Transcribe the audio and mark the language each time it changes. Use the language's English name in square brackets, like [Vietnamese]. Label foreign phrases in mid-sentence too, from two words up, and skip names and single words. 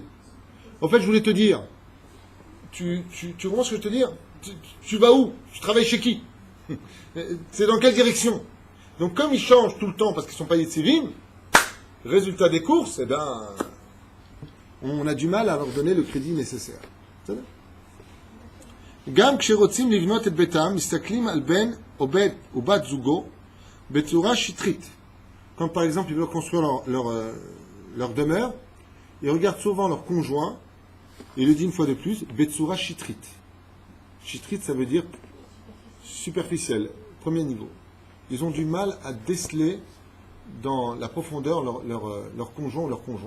[French] En fait, je voulais te dire, tu comprends ce que je veux te dire? Tu vas où? Tu travailles chez qui? C'est dans quelle direction? Donc, comme ils changent tout le temps parce qu'ils sont payés de civils, résultat des courses, on a du mal à leur donner le crédit nécessaire. [Hebrew] גם כשרוצים לבנות את ביתם, מסתכלים על בן או בת זוגו בצורה שטרית. [French] Quand par exemple ils veulent construire leur demeure, ils regardent souvent leur conjoint, et il le dit une fois de plus, [Hebrew] בצורה שטחית. [French] Shitrit, ça veut dire superficiel, premier niveau. Ils ont du mal à déceler dans la profondeur leur conjoint ou leur conjointe.